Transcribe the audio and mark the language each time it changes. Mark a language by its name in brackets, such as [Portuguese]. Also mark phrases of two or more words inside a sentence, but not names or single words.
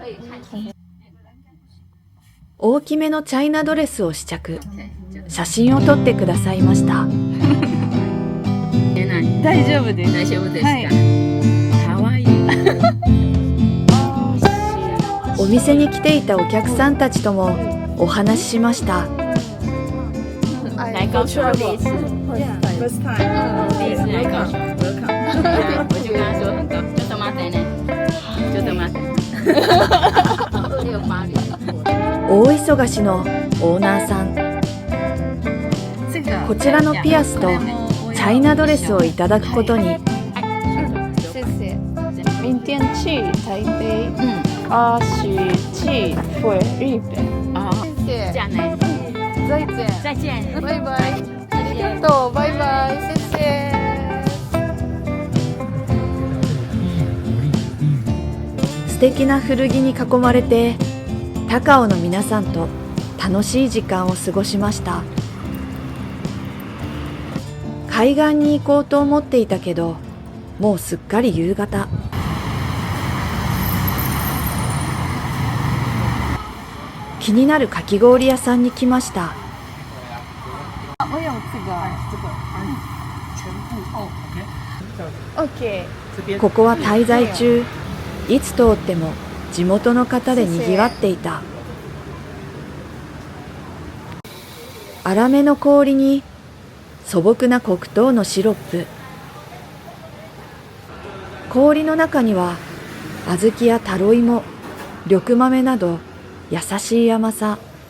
[Japanese] 大きめのチャイナドレスを試着、写真を撮ってくださいました。大丈夫です。大丈夫ですか。はいかわいい。お店に来ていたお客さんたちともお話ししました。 [Chinese] 来高雄第一次，第一次来高雄。我就跟他说很高，就他妈的呢，就他妈的。268里。 [Japanese] 大忙しのオーナーさん。こちらのピアスとチャイナドレスをいただくことに。 [Chinese] 谢谢。明天去台北，去回日本。哦，谢谢。这样呢，再见。再见。 [Japanese] バイバイ。ありがとう。バイバイ。谢谢。素敵な古着に囲まれて高尾の皆さんと楽しい時間を過ごしました。海岸に行こうと思っていたけど、もうすっかり夕方。気になるかき氷屋さんに来ました。 [Chinese] 我有这个。OK。 [Japanese] ここは滞在中、いつ通っても地元の方で賑わっていた。粗めの氷に素朴な黒糖のシロップ。氷の中には小豆やタロイモ、緑豆など優しい甘さ。